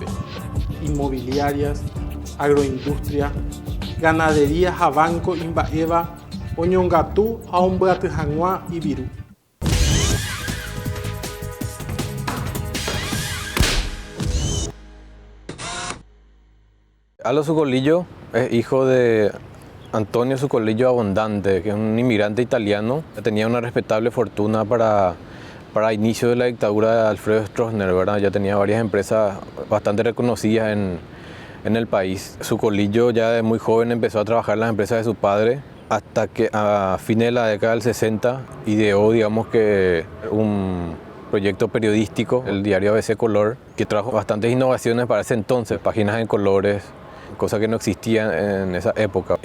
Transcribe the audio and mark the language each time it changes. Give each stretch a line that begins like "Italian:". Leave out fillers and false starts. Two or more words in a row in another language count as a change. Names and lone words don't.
Spanish: Inmobiliarias, agroindustria, ganadería
Guarani: ha banco imba'éva oñongatu ha ombyaty hag̃ua iviru.
Spanish: Aldo Sucolillo es hijo de Antonio Sucolillo Abondante, que es un inmigrante italiano que tenía una respetable fortuna para inicio de la dictadura de Alfredo Stroessner, ¿verdad? Ya tenía varias empresas bastante reconocidas en el país. Sucolillo ya de muy joven empezó a trabajar en las empresas de su padre hasta que a fines de la década del 60 ideó, digamos que un proyecto periodístico, el diario ABC Color, que trajo bastantes innovaciones para ese entonces, páginas en colores, cosa que no existía en esa época.